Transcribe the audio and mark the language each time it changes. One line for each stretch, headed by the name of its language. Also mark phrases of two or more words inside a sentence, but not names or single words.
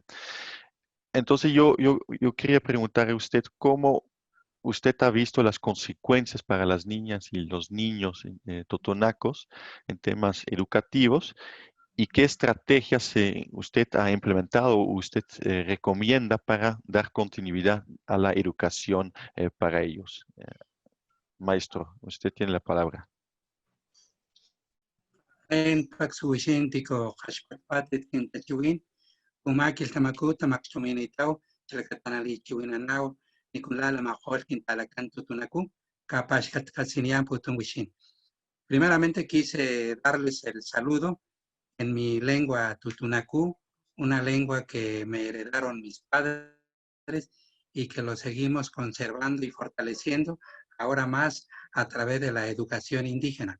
Spanish: Entonces yo quería preguntarle a usted cómo usted ha visto las consecuencias para las niñas y los niños totonacos en temas educativos y qué estrategias usted ha implementado o usted recomienda para dar continuidad a la educación para ellos. Maestro, usted tiene la palabra.
Papantla Totonac: En Paxuwishin Tico Hashpatit Kintachuin, Umakil Tamaku, Tamakchuminitao, Chelcatanali Chuinanao, Nicolala Mahol Quintalacan Tutunacu, Capash Katsinian Putumwishin.
Spanish: Primeramente quise darles el saludo en mi lengua tutunacú, una lengua que me heredaron mis padres y que lo seguimos conservando y fortaleciendo ahora más a través de la educación indígena.